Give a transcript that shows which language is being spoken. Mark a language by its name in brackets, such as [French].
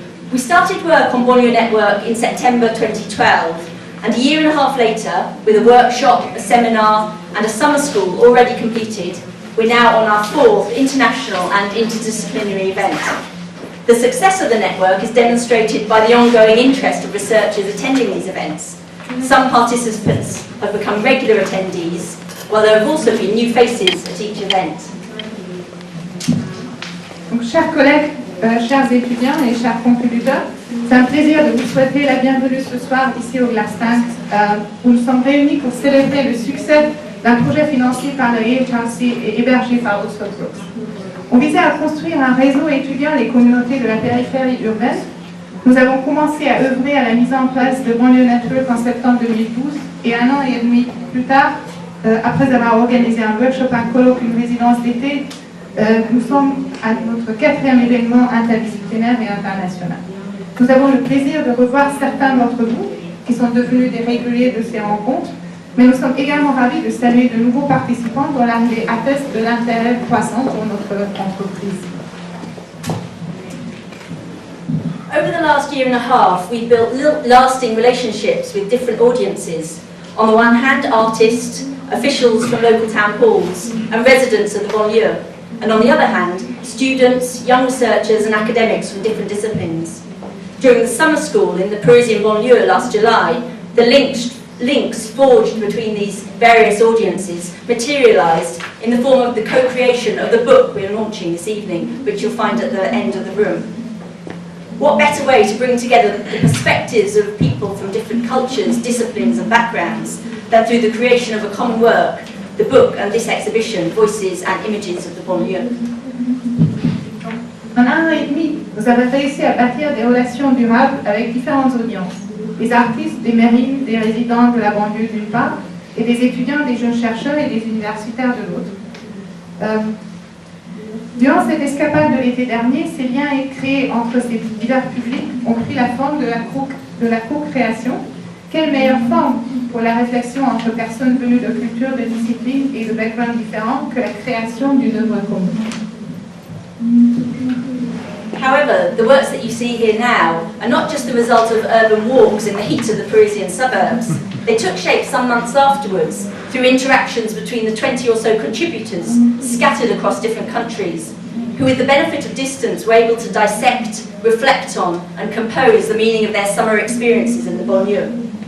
[English] We started work on Banlieue Network in September 2012, and a year and a half later, with a workshop, a seminar and a summer school already completed, we're now on our 4th international and interdisciplinary event. The success of the network is demonstrated by the ongoing interest of researchers attending these events. Some participants have become regular attendees, while there have also been new faces at each event. [French] Donc, chers collègues, chers étudiants et chers contributeurs, c'est un plaisir de vous souhaiter la bienvenue ce soir ici au Glass Tank, où nous sommes réunis pour célébrer le succès d'un projet financé par le AHRC et hébergé par Oxford Brookes. On visait à construire un réseau étudiant les communautés de la périphérie urbaine. Nous avons commencé à œuvrer à la mise en place de Banlieue Network en septembre 2012 et un an et demi plus tard, après avoir organisé un workshop, un colloque, une résidence d'été, nous sommes à notre 4e événement interdisciplinaire et international. Nous avons le plaisir de revoir certains d'entre vous qui sont devenus des réguliers de ces rencontres, mais nous sommes également ravis de saluer de nouveaux participants dont l'arrivée atteste de l'intérêt croissant pour notre entreprise. [English] Over the last year and a half, we've built lasting relationships with different audiences. On the one hand, artists, officials from local town halls, and residents of the banlieue. And on the other hand, students, young researchers and academics from different disciplines. During the summer school in the Parisian banlieue last July, the links forged between these various audiences materialised in the form of the co-creation of the book we're launching this evening, which you'll find at the end of the room. What better way to bring together the perspectives of people from different cultures, disciplines and backgrounds than through the creation of a common work, the book and this exhibition, Voices and Images of the Banlieue. [French] En un an et demi, nous avons réussi à bâtir des relations durables avec différentes audiences. Des artistes, des mairies, des résidents de la banlieue d'une part, et des étudiants, des jeunes chercheurs et des universitaires de l'autre. Durant cette escapade de l'été dernier, ces liens créés entre ces divers publics ont pris la forme de la co-création. Quelle meilleure forme pour la réflexion entre personnes venues de cultures, de disciplines et de backgrounds différents que la création d'une œuvre commune. [English] However, the works that you see here now are not just the result of urban walks in the heat of the Parisian suburbs. They took shape some months afterwards through interactions between the 20 or so contributors scattered across different countries, who with the benefit of distance were able to dissect, reflect on and compose the meaning of their summer experiences in the banlieue.